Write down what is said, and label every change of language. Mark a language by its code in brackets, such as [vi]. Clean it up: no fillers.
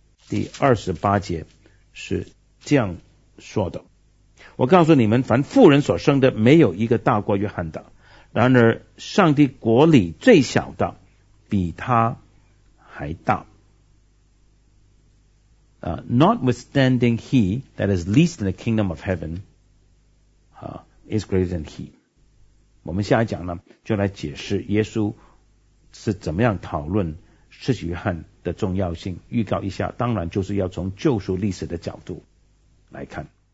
[zh] 第28节是这样说的，我告诉你们，凡妇人所生的没有一个大过约翰的，然而上帝国里最小的比他还大。 [en] Notwithstanding he that is least in the kingdom of heaven is greater than he. [zh] 我们下一讲呢就来解释耶稣是怎么样讨论施洗约翰的重要性，预告一下，当然就是要从救赎历史的角度来看。